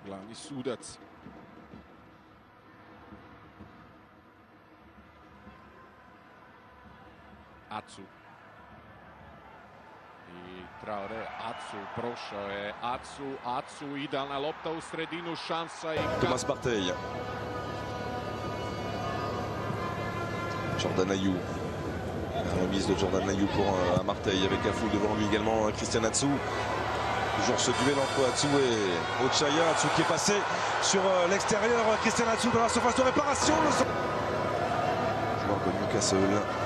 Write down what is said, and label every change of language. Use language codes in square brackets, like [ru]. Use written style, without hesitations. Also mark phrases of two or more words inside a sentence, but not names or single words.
[hr] glavni sudac. Atsu. I Traore, Atsu, prošao je Atsu, idealna lopta u sredinu, šansa i... Thomas Partey. Jordan Ayew. [fr] La remise de Jordan Ayew pour Marseille avec Afou devant lui également Christian Atsu. Toujours ce duel entre Atsu et Ochaya. Atsu qui est passé sur l'extérieur. Christian Atsu dans la surface de réparation. Joueur de Newcastle.